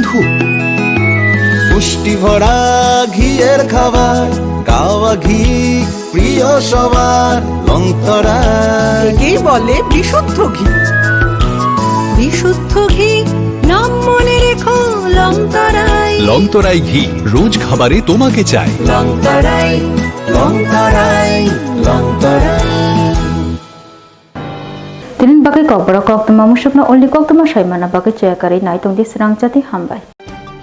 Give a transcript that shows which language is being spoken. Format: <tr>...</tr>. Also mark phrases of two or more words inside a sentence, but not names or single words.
<bn>পুষ্টি ভরা ঘিয়ের খাবার, কাওয়া ঘি প্রিয় সবার লং তরাই। একেই বলে বিশুদ্ধ ঘি নাম মনে রেখো লং তরাই। লং তরাই ঘি রোজ খাবারে তোমাকে চাই। লং তরাই।</bn> <trp>Tinin bagai Kokborok Koktwma musukna only Koktwma saimana bagai cekari nai tungdi Swrangchati hambai.</trp>